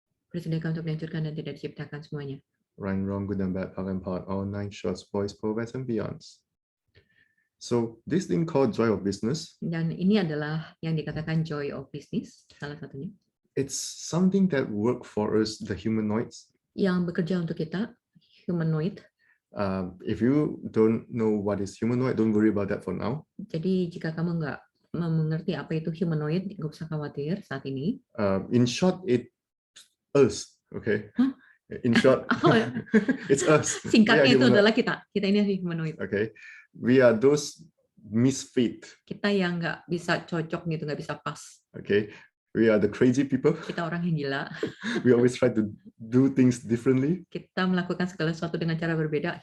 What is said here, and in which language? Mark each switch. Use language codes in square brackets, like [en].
[id] bersediakan untuk dihancurkan dan tidak diciptakan semuanya. [en] Right, wrong, good and bad, part and part, all 9 shorts, boys, progress, and beyonds. So this thing called joy of business, [id] Dan ini adalah yang dikatakan joy of business, salah satunya, [en] it's something that work for us, the humanoids. [id] yang bekerja untuk kita, humanoid. [en] If you don't know what is humanoid, don't worry about that for now. [id] Jadi jika kamu nggak mengerti apa itu humanoid, nggak usah khawatir saat ini. [en] In short, it's us, okay? Huh? In short, Oh, it's us. [id] singkatnya [en] We are [id] itu [en] humanoid. [id] adalah kita. Kita ini humanoid. [en] Okay, we are those misfit. [id] Kita yang nggak bisa cocok gitu, nggak bisa pas. [en] Okay, we are the crazy people. [id] Kita orang yang gila. [en] We always try to do things differently. [id] Kita melakukan segala sesuatu dengan cara berbeda.